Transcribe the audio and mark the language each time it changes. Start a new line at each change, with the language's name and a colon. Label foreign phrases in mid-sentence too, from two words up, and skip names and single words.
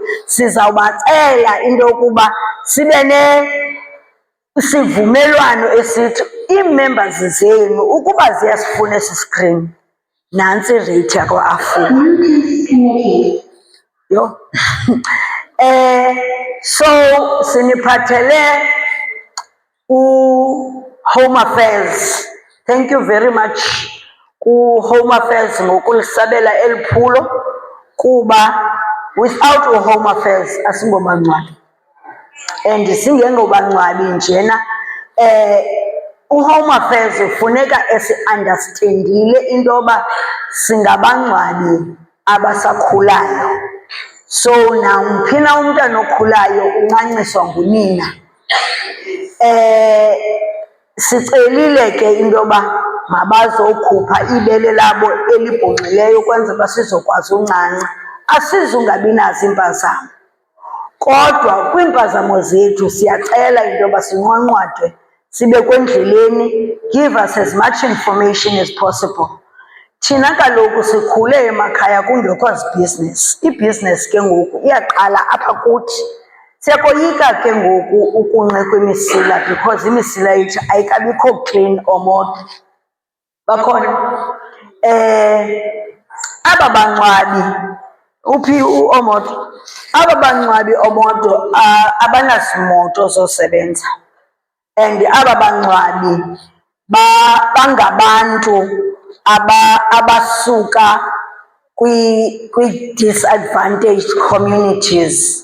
Xhosa: Sizawubacela into yokuba sibe isivumelwano esithi ii-members zenu ukuba ziyasifuna esi screen, nantsi ireythi yakwa-AFUA. Yho. So siniphathele Home Affairs.
English: Thank you very much
Xhosa: ku-Home Affairs ngokulisabela eli phulo, kuba without u-Home Affairs asingobangcwabi. And singengobangcwabi njena, u-Home Affairs ufuneka esi-understandile into yoba singabangcwabi abasakhulayo. So nawumphi na umntana okhulayo uncanciswa ngunina. Sicelile ke into yoba mabazokhupha ibele labo elibhonxileyo ukwenzela uba sizokwazi uncanca. Asizungabi nazo iimpazamo, kodwa kwiimpazamo zethu siyacela into yoba sinqwanqwadwe, sibekwe endleleni.
English: Give us as much information as possible.
Xhosa: Thina kaloku sikhule emakhaya kungekho zibhizinesi. Ibhizinesi ke ngoku iyaqala apha kuthi. Siyakoyika ke ngoku ukunqa kwemisila because imisila yethu ayikabikho clean omoto. Bakhona aba bangcwabi, uphi uOmoto, aba bangcwabi omoto abanazimoto zosebenza, and aba bangcwabi bangabantu abasuka kwi-
English: disadvantaged communities.